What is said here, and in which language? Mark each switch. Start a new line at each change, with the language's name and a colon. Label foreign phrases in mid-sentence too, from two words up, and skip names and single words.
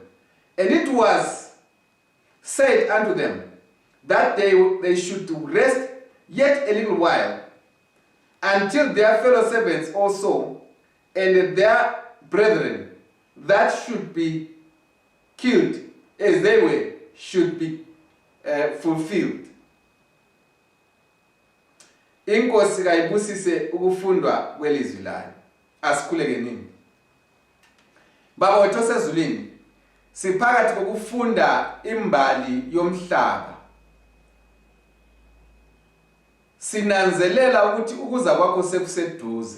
English: And it was said unto them that they should rest yet a little while, until their fellow servants also and their brethren that should be killed as they were should be fulfilled.
North Ndebele: Inkosi kayibusise ukufundwa kwelizwi layo. Asikhuleke nini. Baba wethu osezulwini, siphakathi kokufunda imbali yomhlaba. Sinanzelela ukuthi ukuza kwakho sekuseduze.